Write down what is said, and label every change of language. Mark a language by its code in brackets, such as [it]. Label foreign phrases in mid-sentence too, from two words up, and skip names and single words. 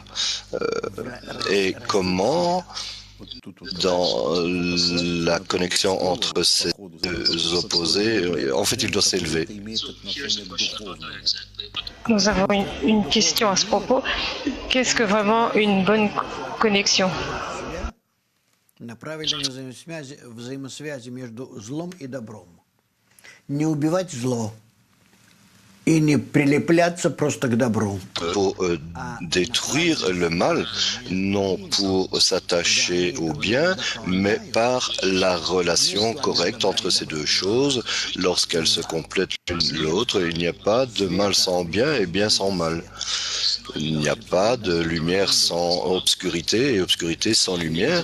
[fr] Et comment, dans la connexion entre ces deux opposés, en fait, il doit s'élever. Nous avons une question à ce propos. Qu'est-ce que vraiment une bonne connexion? [ru] На правильной взаимосвязи между злом и добром. Не убивать зло и не прилепляться просто к добру. [fr] Pour détruire le mal, non pour s'attacher au bien, mais par la relation correcte entre ces deux choses. Lorsqu'elles se complètent l'une l'autre, il n'y a pas de mal sans bien et bien sans mal. Il n'y a pas de lumière sans obscurité et obscurité sans lumière.